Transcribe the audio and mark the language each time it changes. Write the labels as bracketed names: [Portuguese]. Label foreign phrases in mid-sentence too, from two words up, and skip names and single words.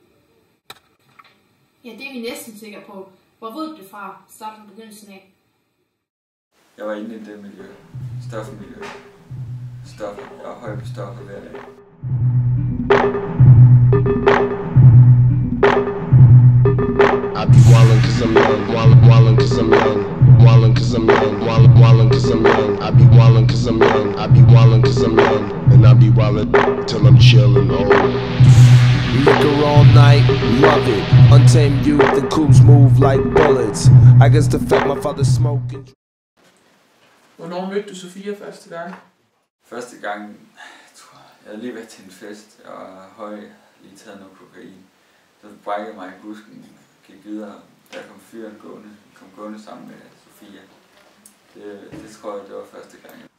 [Danish] Ja, det er vi næsten sikre på. Hvor ved du det fra starten og begyndelsen af? Jeg var inde i det miljø. Stofmiljø. Stoffer. Jeg var høj på stoffer hver dag. [English] I be wildin' cause I'm young, wildin' cause I'm young, wildin' cause I'm young, wildin' cause I'm young. I be wildin' cause I'm young, I be wildin' cause I'm young, and I be wildin' till I'm chillin' old. Liquor all night, love it. Untamed youth and coops move like bullets. I guess the fact my father smoking. [Danish] Hvornår mødte du Sofia første gang? Første gang, jeg havde lige været til en fest. Jeg var høj, lige taget noget kokain. Så brækkede mig i busken, gik videre. Der kom fyren gående sammen med Sofia. Det tror jeg, det var første gang.